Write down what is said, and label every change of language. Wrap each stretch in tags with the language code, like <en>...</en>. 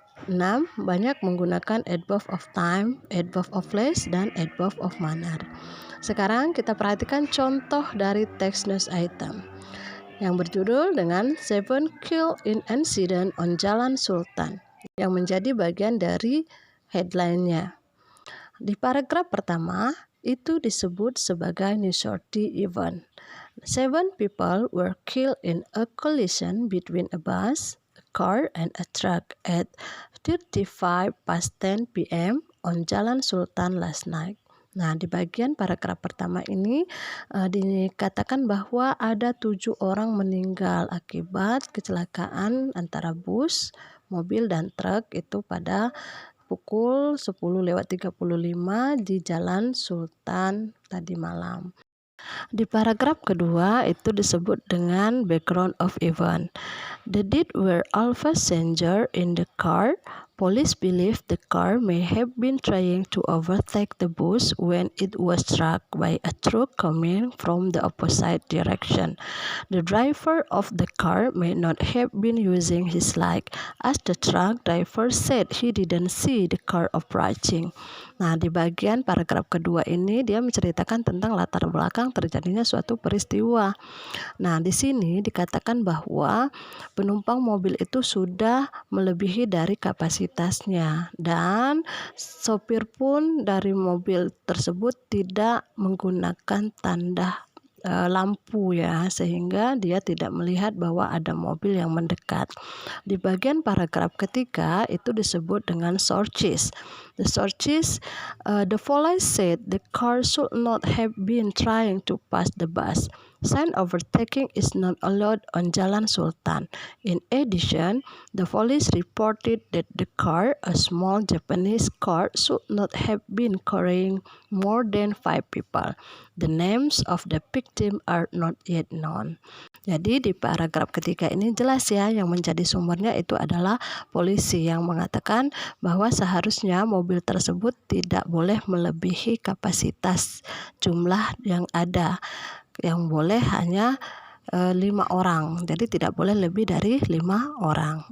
<id>6, banyak menggunakan adverb of time, adverb of place, dan adverb of manner. Sekarang kita perhatikan contoh dari text news item yang berjudul dengan</id> <en>7 Killed in Incident on Jalan Sultan,</en> <id>yang menjadi bagian dari headline-nya. Di paragraf pertama itu disebut sebagai noteworthy event.</id> <en>7 people were killed in a collision between a bus, a car, and a truck at 35 past 10 p.m. on Jalan Sultan last night.</en> <id>Nah, di bagian paragraf pertama ini dikatakan bahwa ada 7 orang meninggal akibat kecelakaan antara bus, mobil, dan truk itu pada pukul 10:35 di Jalan Sultan tadi malam. Di paragraf kedua itu disebut dengan background of event.</id> <en>The dead were all passengers in the car. Police believe the car may have been trying to overtake the bus when it was struck by a truck coming from the opposite direction. The driver of the car may not have been using his leg, as the truck driver said he didn't see the car approaching.</en> <id>Nah, di bagian paragraf kedua ini dia menceritakan tentang latar belakang terjadinya suatu peristiwa. Nah, di sini dikatakan bahwa penumpang mobil itu sudah melebihi dari kapasitasnya dan sopir pun dari mobil tersebut tidak menggunakan tanda lampu ya, sehingga dia tidak melihat bahwa ada mobil yang mendekat. Di bagian paragraf ketiga itu disebut dengan sources.</id> <en>The sources, the police said the car should not have been trying to pass the bus. Sign overtaking is not allowed on Jalan Sultan. In addition, the police reported that the car, a small Japanese car, should not have been carrying more than 5 people. The names of the victim are not yet known.</en> <id>Jadi di paragraf ketiga ini jelas ya, yang menjadi sumbernya itu adalah polisi yang mengatakan bahwa seharusnya mobil tersebut tidak boleh melebihi kapasitas jumlah yang ada, yang boleh hanya 5 orang, jadi tidak boleh lebih dari 5 orang.</id>